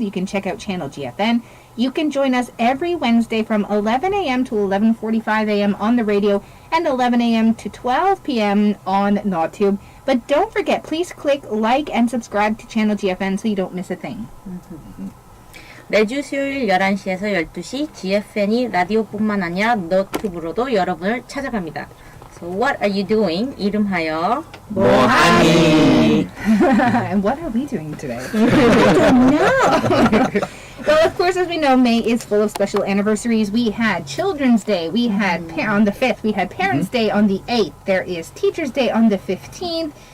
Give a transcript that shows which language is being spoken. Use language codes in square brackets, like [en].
[en] You can check out channel GFN. You can join us every Wednesday from 11 a.m. to 11:45 a.m. on the radio and 11 a.m. to 12 p.m. on NawTube. But don't forget, please click like and subscribe to channel GFN so you don't miss a thing. [ko] 매주 수요일 11시에서 12시 GFN이 라디오뿐만 아니라 너튜브로도 여러분을 찾아갑니다. [en] So what are you doing? [ko] 이름하여 뭐하니? [en] And what are we doing today? I don't know. Well, of course, as we know, May is full of special anniversaries. We had Children's Day. We had on the 5th. We had Parents' Day on the 8th. There is Teachers' Day on the 15th.